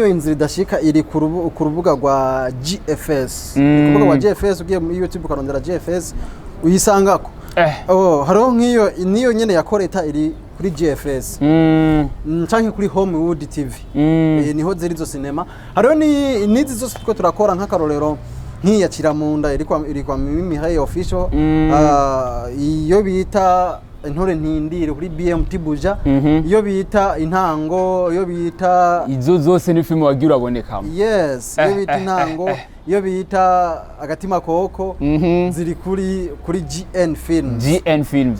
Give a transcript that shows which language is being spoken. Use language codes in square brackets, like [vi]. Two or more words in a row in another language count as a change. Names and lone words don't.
[rn] inzira idashika iri ku rubuga rwa GFS ku rubuga rwa GFS ugiye muri YouTube ukarondera GFS uyisangako hariho nk'iyo nyene ya koreta iri kuri GFS canke kuri Hollywood TV niho ziri zo sinema hariho nizi zose twe turakora nk'akarorero nk'iya CİRAMÖNDA iri kwa Mimi official iyo bita intore ntindire kuri BMT Buja iyo bita intango iyo bita izo zose ni filime wagira abonekamo yes iyo bita intango iyo bita agatima koko ziri kuri GN Films